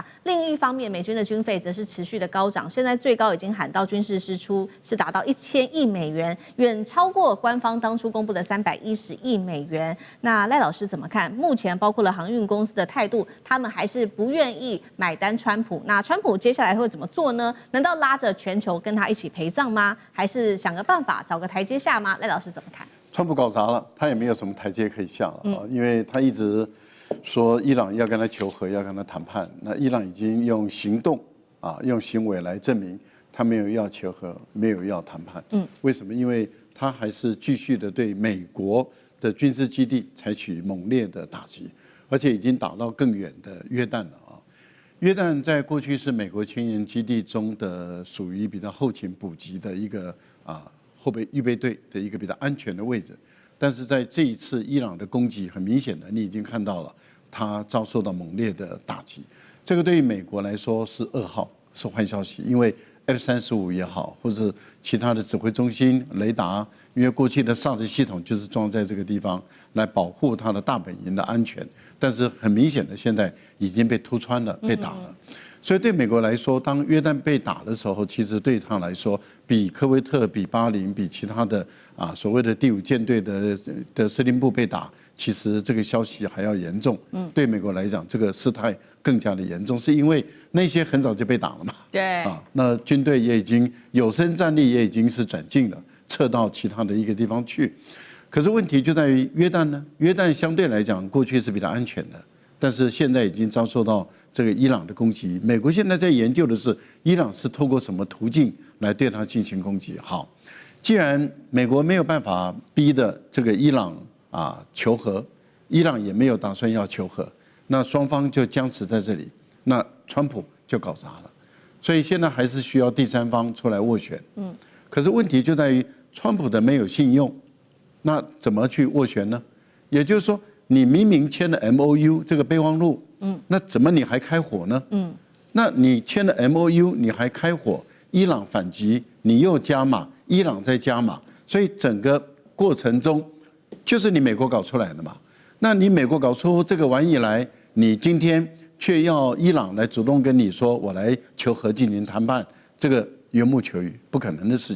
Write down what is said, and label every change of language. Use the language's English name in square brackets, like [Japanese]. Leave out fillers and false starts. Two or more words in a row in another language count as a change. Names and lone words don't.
[Chinese] 另一方面，美軍的軍費則是持續的高漲，現在最高已經喊到軍事支出是達到1000億美元，遠超過官方當初公布的310億美元。那賴老師怎麼看？目前包括了航運公司的態度，他們還是不願意買單川普。那川普接下來會怎麼做呢？難道拉着全球跟他一起陪葬嗎？還是想個辦法找個台階下嗎？賴老師怎麼看？川普搞砸了，他也沒有什麼台階可以下了啊，因為他一直說伊朗要跟他求和，要跟他談判。那伊朗已經用行動用行為來證明他沒有要求和，沒有要談判。為什麼？因為他還是繼續的對美國的軍事基地採取猛烈的打擊，而且已經打到更遠的約旦了啊。約旦在過去是美國前沿基地中的屬於比較後勤補給的一個後備預備隊的一個比較安全的位置。但是在這一次伊朗的攻擊，很明顯的你已經看到了，它遭受到猛烈的打擊。這個對於美國來說是噩耗，是壞消息，因為 F-35也好，或者其他的指揮中心、雷達，因為過去的 SAR 系統就是裝在這個地方來保護它的大本營的安全。但是很明顯的，現在已經被突穿了，被打了。所以对美國來說，當約旦被打的時候，其實對他來說，比科威特、比巴林、比其他的所謂的第5艦隊的司令部被打，其實這個消息還要嚴重。對美國來講，這個事態更加的嚴重，是因為那些很早就被打了嘛。對。那軍隊也已經有生戰力也已經是轉進了，撤到其他的一個地方去。可是問題就在於約旦呢，約旦相對來講過去是比較安全的，但是現在已經遭受到這個伊朗的攻擊。美國現在在研究的是伊朗是透過什麼途徑來對它進行攻擊。好，既然美國沒有辦法逼的這個伊朗求和，伊朗也沒有打算要求和，那雙方就僵持在這裡，那川普就搞砸了。所以現在還是需要第三方出來斡旋。可是問題就在於川普的沒有信用。那怎麼去斡旋呢？也就是說，你明明簽了 MOU 這個備忘錄，那怎麼你還開火呢？那你簽了 MOU， 你還開火，伊朗反擊，你又加碼，伊朗再加碼，所以整個過程中就是你美國搞出來的嘛。那你美國搞出這個玩意來，你今天卻要伊朗來主動跟你說，我來求和進行談判，這個緣木求魚，不可能的事情。